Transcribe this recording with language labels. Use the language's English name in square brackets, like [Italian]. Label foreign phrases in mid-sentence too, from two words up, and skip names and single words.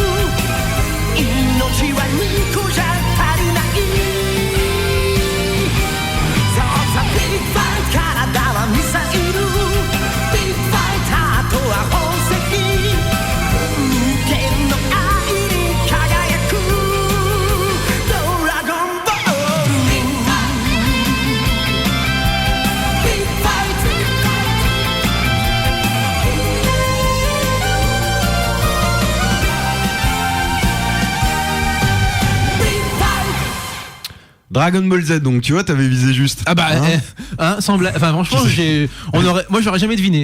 [Japanese] 命は2個じゃ足りないそうさ [English] big fight [Japanese] 体はミサイル [English] big fighter [Japanese] とは宝石無限の愛に輝くドラゴンボール [English] big fight [French] Dragon Ball Z, donc tu vois, t'avais visé juste. Ah bah, sans blague. Enfin, franchement, moi, j'aurais jamais deviné.